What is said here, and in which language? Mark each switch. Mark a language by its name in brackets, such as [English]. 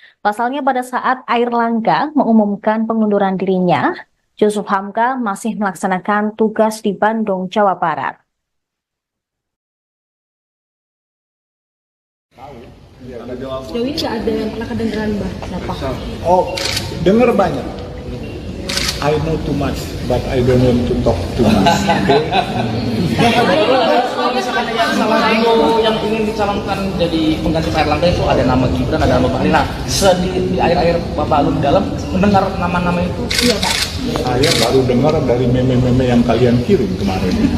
[Indonesian] Pasalnya pada saat Airlangga mengumumkan pengunduran dirinya, Yusuf Hamka masih melaksanakan tugas di Bandung, Jawa Barat. Sejauh ini nggak ada yang pernah kedengeran Mbak siapa? Oh, dengar banyak. [English] I know too much, but I don't want to talk too much. [Indonesian] Kalau misalkan yang salah dulu yang ingin dicalonkan jadi pengganti Pak Erlangga itu ada nama Gibran, ada nama Bahlil. Nah, di air-air Bapak Alun dalam mendengar nama-nama itu, iya Pak. Saya baru dengar dari meme-meme yang kalian kirim kemarin.